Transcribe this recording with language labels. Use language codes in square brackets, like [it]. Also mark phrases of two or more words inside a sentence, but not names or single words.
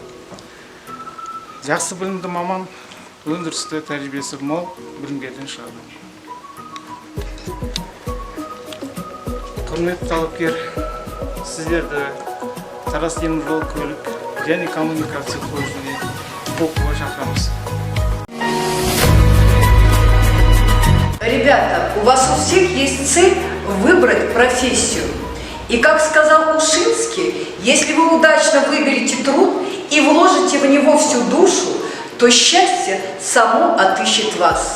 [kk] Жақсы білімді маман, өндірісті тәжірибесі мол білімгерден шығады. Құрметті талапкер, сіздерді Тараз теміржол көлік және коммуникация колледжіне оқуға шақырамыз. [ru] Ребята, у вас у всех есть цель выбрать профессию. И как сказал Ушинский, если вы удачно выберете труд и вложите в него всю душу, то счастье само отыщет вас.